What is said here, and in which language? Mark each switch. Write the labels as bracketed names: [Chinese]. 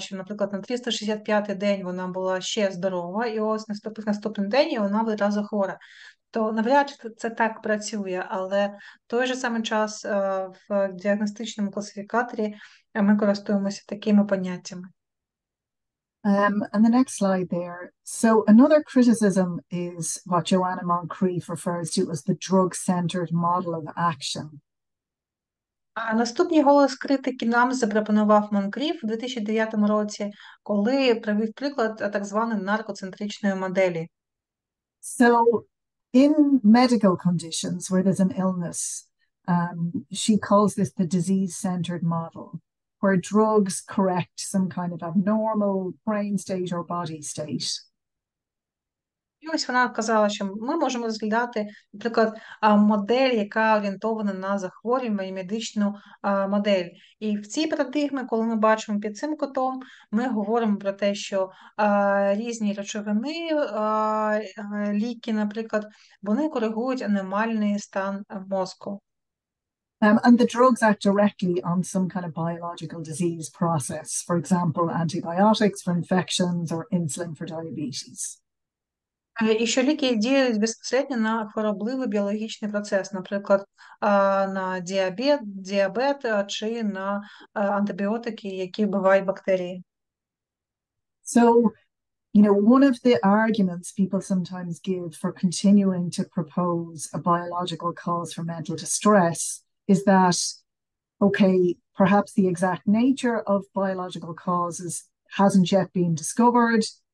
[Ukrainian] Що, наприклад, на 365-й день вона була ще здорова, і ось наступний день і вона відразу хвора. То навряд чи це так працює, але в той же самий час в діагностичному класифікаторі ми користуємося такими поняттями. [English] And the next slide there. So another criticism is what Joanna Moncrief refers to as the drug-centered model of action. [Ukrainian] А наступний голос критики нам запропонував Монкріф у 2009 році, коли привів приклад так званої наркоцентричної моделі. [English] So in medical conditions where there's an illness, she calls this the disease-centered model, where drugs correct some kind of abnormal brain state or body state. [Ukrainian] І ось вона казала, що ми можемо розглядати, наприклад, модель, яка орієнтована на захворювання і медичну модель. І в цій парадигмі, коли ми бачимо під цим кутом, ми говоримо про те, що різні речовини, ліки, наприклад, вони коригують аномальний стан мозку. [English] And the drugs act directly on some kind of biological disease process, for example, antibiotics for infections or insulin for diabetes. [Ukrainian] І що ліки діють безпосередньо на хворобливий біологічний процес, наприклад, на діабет чи на антибіотики, які вбивають бактерії. [English] So, you know, one of the arguments people sometimes give for continuing to propose a biological cause for mental distress is that, okay, perhaps the exact nature of biological causes hasn't yet been discovered.